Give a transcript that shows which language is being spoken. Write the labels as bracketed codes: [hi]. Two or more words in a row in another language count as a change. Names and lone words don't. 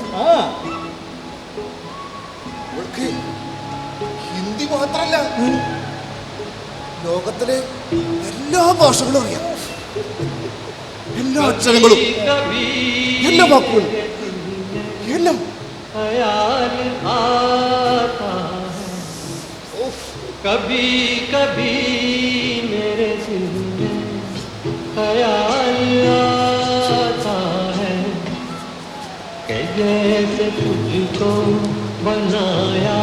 [ml] ആ അവൾക്ക് ഹിന്ദി മാത്രല്ല ലോകത്തിലെ എല്ലാ ഭാഷകളും അറിയാം എല്ലാ അക്ഷരങ്ങളും എല്ലാ വാക്കുകളും എല്ലാം [hi] ख्याल आता है कभी कभी मेरे दिल में ख्याल आता है कि जैसे तुझको बनाया